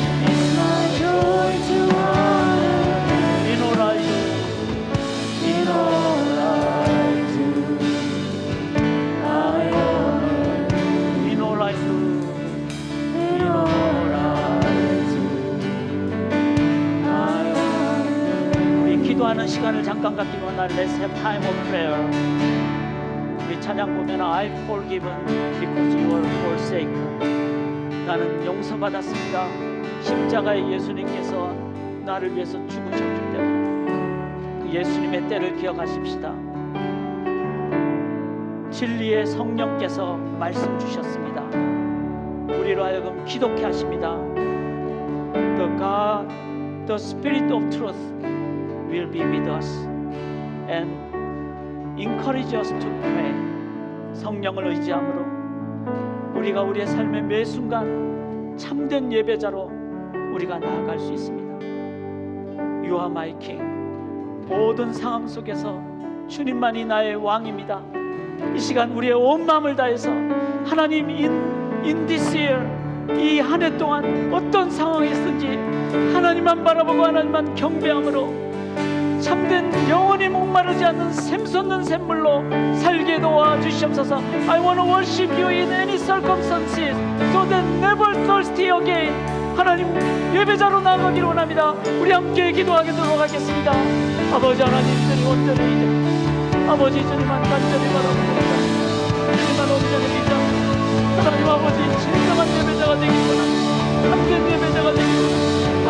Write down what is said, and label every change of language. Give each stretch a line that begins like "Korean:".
English: It's my joy to honor in all I do, in all I do. I honor in all I do, in all I do. I honor.
Korean: 우리 기도하는 시간을 잠깐 갖기로 한
English: Let's have time of prayer.
Korean: 우리 찬양 보면
English: I've forgiven because you are forsaken.
Korean: 나는 용서받았습니다. 십자가의 예수님께서 나를 위해서 죽으셨기 때문에 그 예수님의 때를 기억하십시다. 진리의 성령께서 말씀 주셨습니다. 우리로 하여금 기독케 하십니다.
English: The God, the Spirit of Truth will be with us and encourage us to pray.
Korean: 성령을 의지함으로 우리가 우리의 삶의 매 순간 참된 예배자로 우리가 나아갈 수 있습니다.
English: You are my King.
Korean: 모든 상황 속에서 주님만이 나의 왕입니다. 이 시간 우리의 온 마음을 다해서 하나님
English: in this year,
Korean: 이 한 해 동안 어떤 상황이 있든지 하나님만 바라보고 하나님만 경배함으로 참된 영원히 목마르지 않는 샘솟는 샘물로 살게 도와주시옵소서.
English: I want to worship you in any circumstances so that never thirsty again.
Korean: 하나님 예배자로 나아가기를 원합니다. 우리 함께 기도하도록 하겠습니다. 아버지 하나님 주님 온전히 이제 아버지 주님만 간절히 바라봅니다. 주님만 온전히 믿자. 하나님 아버지 진정한 예배자가 되기 원합니다. 참된 예배자가 되기 원합니다.